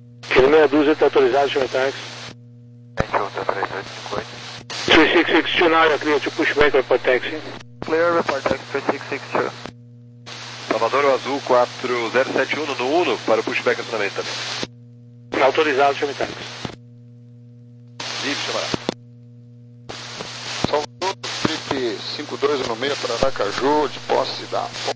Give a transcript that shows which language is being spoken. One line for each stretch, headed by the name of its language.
Portuguese: Aquele meia dúzia tá atualizado, senhor táxi. Gente, outra 3858.
English: 3662, now you're clear to push back report taxi. Clear report taxi 3662.
Portuguese: Salvador Azul 4071 no 1 para o pushback acionamento também. Autorizado, senhor táxi. Livre, chamará. Salvador, trip 52 no meio para Aracaju, de posse da.